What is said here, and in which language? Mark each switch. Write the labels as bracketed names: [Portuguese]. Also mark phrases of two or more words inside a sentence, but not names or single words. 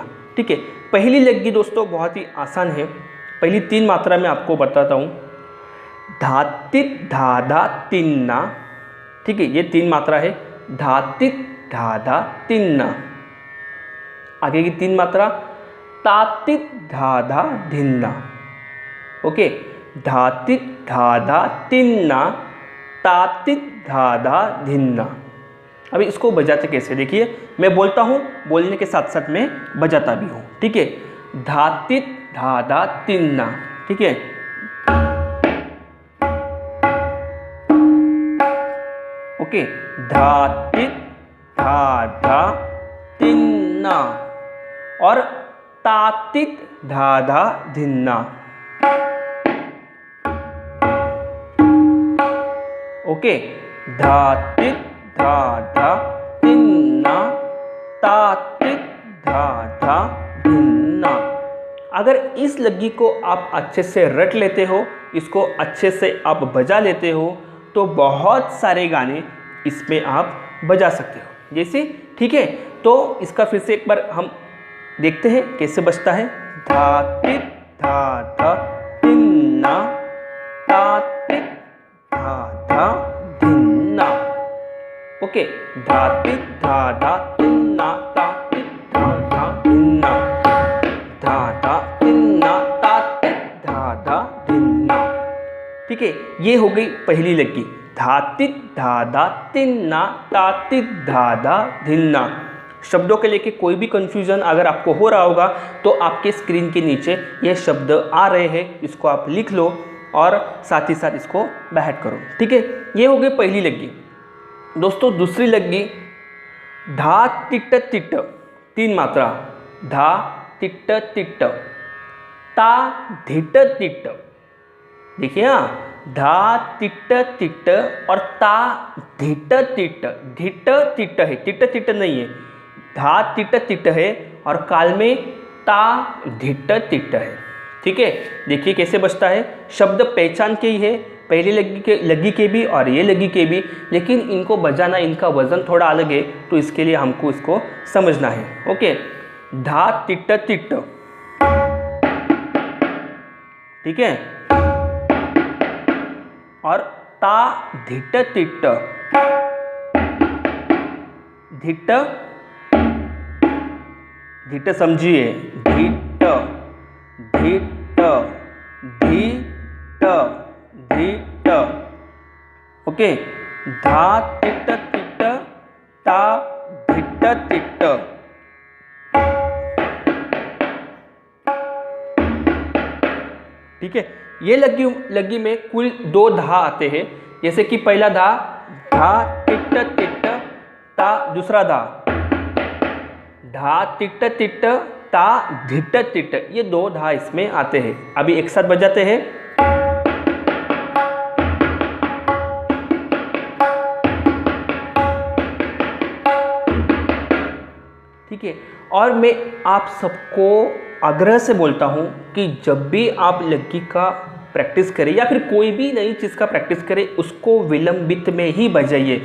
[Hindi] ठीक है, पहली लग्गी दोस्तों बहुत ही आसान है। पहली 3 मात्रा में आपको बताता हूँ, धा तित धा धा तिन्ना। ठीक है, ये 3 मात्रा है, धा तित धा धा तिन्ना। आगे की 3 मात्रा ता तित धा धा धिन्ना। ओके, धा तित धा धा तिन्ना, ता तित धा धा धिन्ना। अभी इसको बजाते कैसे देखिए, मैं बोलता हूँ, बोलने के साथ साथ मैं बजाता भी हूँ। ठीक है, धा तित धा धा तिन्ना। ठीक है, ओके, धा तित धा धा तिन्ना और ता तित धा धा धिन्ना। ओके, धा तित धा धा तिन्ना, ता तित धा धा धिन्ना। अगर इस लग्गी को आप अच्छे से रट लेते हो, इसको अच्छे से आप बजा लेते हो, तो बहुत सारे गाने इसमें आप बजा सकते हो जैसे। ठीक है, तो इसका फिर से एक बार हम देखते हैं कैसे बजता है। धा तित धा धा तिन्ना, ता तित धा धा धिन्ना। ओके, धा तित धा धा तिन्ना, ता तित धा धा धिन्ना, धा धा तिन्ना, ता तित धा धा धिन्ना। ठीक है, ये हो गई पहली लग्गी, धा तित धा धा तिन्ना, ता तित धा धा धिन्ना। शब्दों के लेके कोई भी कंफ्यूजन अगर आपको हो रहा होगा तो आपके स्क्रीन के नीचे ये शब्द आ रहे हैं, इसको आप लिख लो और साथ ही साथ इसको बैठ करो। ठीक है, ये हो गई पहली लग्गी। दोस्तों दूसरी लग्गी धा तिट तिट, 3 मात्रा, धा तिट तिट, ता धिट तिट। देखिए, हाँ, धा तिट तिट और ता धिट तिट। धिट तिट है, तिट तिट नहीं है, धा तिट तिट है और काल में ता धिट तिट है। ठीक है, देखिए कैसे बजता है। शब्द पहचान के ही है, पहली लग्गी के भी और ये लग्गी के भी, लेकिन इनको बजाना, इनका वज़न थोड़ा अलग है, तो इसके लिए हमको इसको समझना है। ओके, धा तिट्ट तिट्ट, ठीक है। और ता धिट्ट तिट्ट, धिट्ट धिट्ट समझिए, धिट्ट धिट्ट धिट्ट धिट्ट, ओके। धा तिट्ट तिट्ट, ता धिट्ट तिट्ट, ठीक है। ये लग्गी में कुल 2 धा आते हैं, जैसे कि पहला धा धा तिट्ट तिट्ट ता, दूसरा धा धा तिट्ट तिट्ट ता धिट्ट तिट्ट, ये 2 धा इसमें आते हैं। अभी एक साथ बजाते हैं। ठीक है। और मैं आप सबको आग्रह से बोलता हूं कि जब भी आप लग्गी का प्रैक्टिस करें या फिर कोई भी नई चीज़ का प्रैक्टिस करें, उसको विलंबित में ही बजाइए।